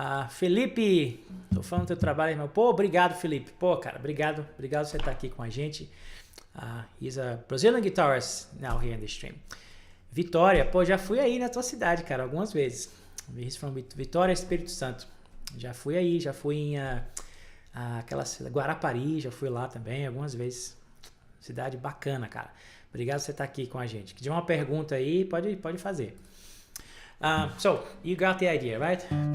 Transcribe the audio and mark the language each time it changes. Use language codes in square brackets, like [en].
[pt] Felipe, tô falando do teu trabalho, irmão. Pô, obrigado, Felipe. Pô, cara, obrigado você estar aqui com a gente. [en] He's a Brazilian guitarist now here in the stream. [pt] Vitória, pô, já fui aí na tua cidade, cara, algumas vezes. [en] He's from Vitória, Espírito Santo. [pt] Já fui aí, já fui em aquela Guarapari, já fui lá também algumas vezes. Cidade bacana, cara. Obrigado por você estar aqui com a gente. Se tiver uma pergunta aí, pode fazer. [en] So, you got the idea, right?